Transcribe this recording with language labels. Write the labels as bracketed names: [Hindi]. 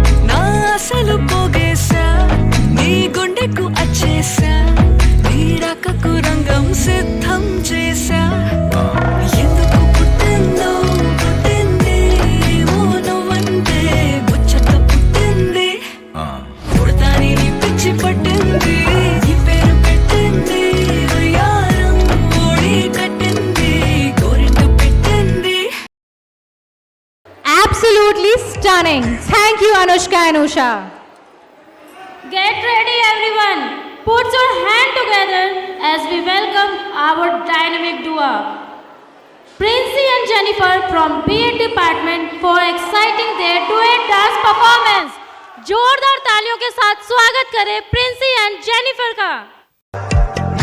[Telugu] నా అసలు పోగేసా నీ గుండెకు అచ్చేసా నీ రాకకు రంగం సిద్ధం చేసా ఎందుకు పుట్టిందో పుట్టింది ఏమో నువ్వంటే ముచ్చట పుట్టింది పుడతాని నీ పిచ్చి పట్టింది ఈ పేరు పెట్టింది వయ్యారం ఓడి కట్టింది గోరింట పెట్టింది. [English] Absolutely stunning. Thank you, Anushka and Usha. Get ready, everyone. Put your hand together as we welcome our dynamic duo, Princey and Jennifer from B.Ed department for exciting their duet dance performance. [Hindi] जोरदार तालियों के साथ स्वागत करें Princy and Jennifer का.